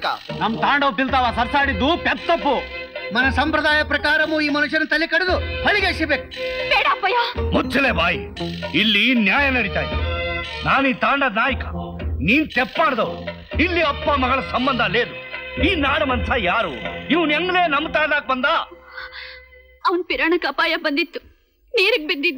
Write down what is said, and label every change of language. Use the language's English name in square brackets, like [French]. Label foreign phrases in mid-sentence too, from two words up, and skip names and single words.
[Kannada] ನಮ್ ತಾಂಡವ್ ಪಿಲ್ತಾವ ಸರ್ಸಾಡಿದ್ದು ಪೆದ್ದ ತಪ್ಪು. [Telugu] మన సంప్రదాయ ప్రకారము ఈ మనుషుని తల్లి కడుದು [Kannada] ಹೊಳಿಗೆ ಎಸಿಬೇಕು. ಬೇಡ ಅಪ್ಪಯ್ಯ. ಮುಚ್ಚಲೆ ಬಾಯಿ. ಇಲ್ಲಿ ನ್ಯಾಯ ನಡೀತಾ ಇದೆ. ನಾನು ಈ ತಾಂಡದ ನಾಯಕ, ನೀನ್ ತೆಪ್ಪಾಡ್ದವ್. ಇಲ್ಲಿ ಅಪ್ಪ ಮಗಳ ಸಂಬಂಧ ಲೇದು. ಈ ನಾಡ ಮನ್ಸ ಯಾರು? ಇವನ್ ಹೆಂಗನೇ ನಮ್ ತಾಂಡಕ್ ಬಂದ? ಅವನ್ ಪಿರಾಣಕ್ಕೆ ಅಪಾಯ ಬಂದಿತ್ತು, ನೀರಿಗೆ ಬಿದ್ದಿದ್ದ.